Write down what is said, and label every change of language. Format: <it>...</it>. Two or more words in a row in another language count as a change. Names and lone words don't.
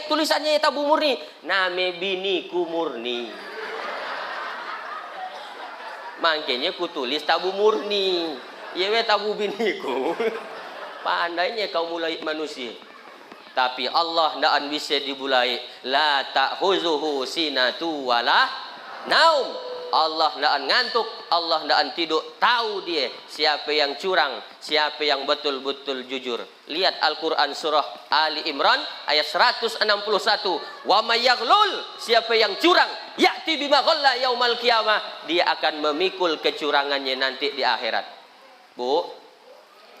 <ms>Tulisannya tabu murni. Name biniku murni. Makanya ku tulis tabu murni. Ya tabu biniku. Pandainya kau mulai manusia. Tapi Allah tidak bisa dibulai.</ms> <ar>La ta'khuzuhu sinatu wala naum.</ar> <ms>Allah tidak ngantuk, Allah tidak tidur. Tahu dia siapa yang curang, siapa yang betul-betul jujur. Lihat Al-Quran surah Ali Imran ayat 161.</ms> <ar>Wa may yaghlul,</ar> <ms>siapa yang curang,</ms> <ar>ya'ti bima ghalla yaumal qiyamah,</ar> <ms>dia akan memikul kecurangannya nanti di akhirat.</ms>